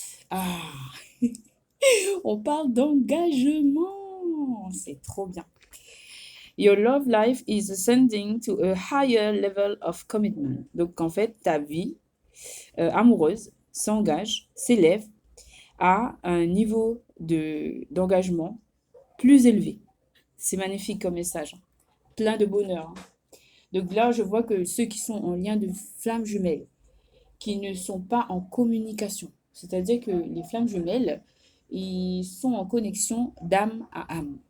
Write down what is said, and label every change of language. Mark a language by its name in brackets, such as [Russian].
[French] Ah, on parle d'engagement. C'est trop bien. [English] Your love life is ascending to a higher level of commitment. [French] Donc, en fait, ta vie amoureuse s'engage, s'élève à un niveau d'engagement plus élevé. C'est magnifique comme message. Plein de bonheur. Donc là, je vois que ceux qui sont en lien de flammes jumelles, qui ne sont pas en communication, c'est-à-dire que les flammes jumelles, ils sont en connexion d'âme à âme.